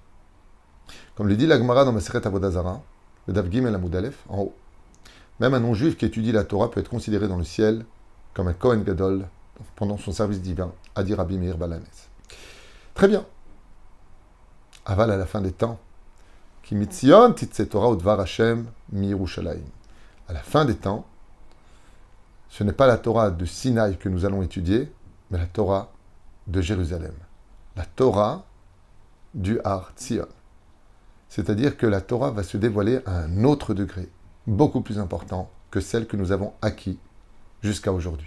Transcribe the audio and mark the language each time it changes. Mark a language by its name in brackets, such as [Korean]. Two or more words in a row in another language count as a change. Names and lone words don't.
[French] Comme le dit la Gemara dans Maseret Avodah Zarah, le [Hebrew] דף ג עמוד א, [French] en haut. Même un non-juif qui étudie la Torah peut être considéré dans le ciel comme un [Hebrew] כהן גדול [French] pendant son service divin, a dit Rabbi Meir Balanès. Très bien. Aval à la fin des temps. [Hebrew] כי מציון תצא תורה ודבר ה' מירושלים. [French] À la fin des temps, ce n'est pas la Torah de Sinaï que nous allons étudier, mais la Torah de Jérusalem. La Torah du Har Tzion. C'est-à-dire que la Torah va se dévoiler à un autre degré, beaucoup plus important que celle que nous avons acquis jusqu'à aujourd'hui.